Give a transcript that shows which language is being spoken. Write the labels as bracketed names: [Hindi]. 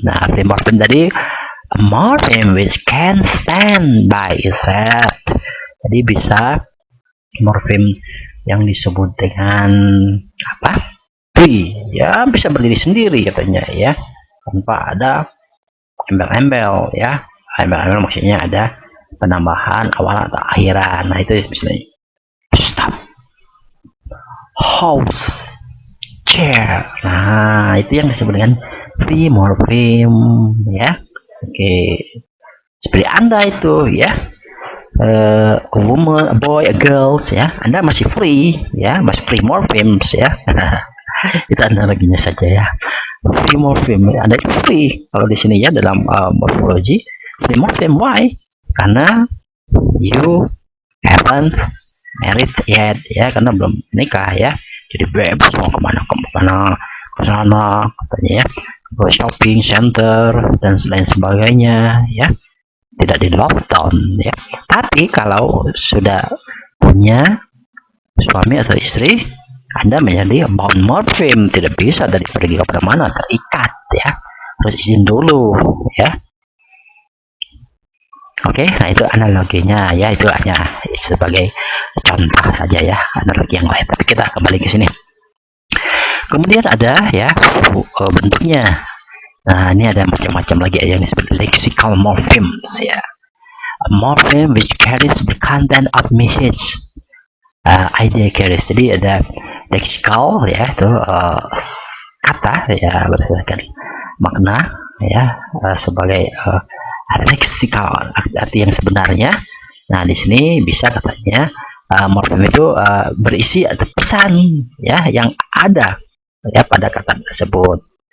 [English] Nah, free morpheme tadi a morpheme which can stand by itself. [Indonesian] Jadi bisa morpheme yang disebut dengan apa? Free, ya bisa berdiri sendiri katanya ya, tanpa ada embel-embel ya. Embel-embel maksudnya ada penambahan awal atau akhiran. Nah, itu misalnya stop, house, chair. Nah, itu yang disebut dengan free morpheme ya. Oke, seperti Anda itu ya, [English] a woman, a boy, a girl [Indonesian] ya. Anda masih free ya, masih free morphemes ya. Itu analoginya saja ya. Free morpheme, Anda free kalau di sini ya dalam morfologi. Free morpheme, why? Karena [English] you haven't married yet [Indonesian] ya, karena belum nikah ya. Jadi bebas mau kemana ke sana katanya ya, ke shopping center dan lain sebagainya ya, tidak di lockdown ya. Tapi kalau sudah punya suami atau istri, Anda menjadi bound morpheme, tidak bisa dari pergi ke mana, terikat ya, harus izin dulu ya. Oke, nah itu analoginya ya, itu hanya sebagai contoh saja ya, analogi yang lain. Tapi kita kembali ke sini. Kemudian ada ya bentuknya. Nah, ini ada macam-macam lagi yang disebut lexical morphemes ya. [English] A morpheme which carries the content of message, idea carries. [Indonesian] Jadi ada lexical ya, itu kata ya berdasarkan makna ya, sebagai lexical arti yang sebenarnya. Nah, di sini bisa katanya morfem itu berisi atau pesan ya yang ada ya pada kata tersebut.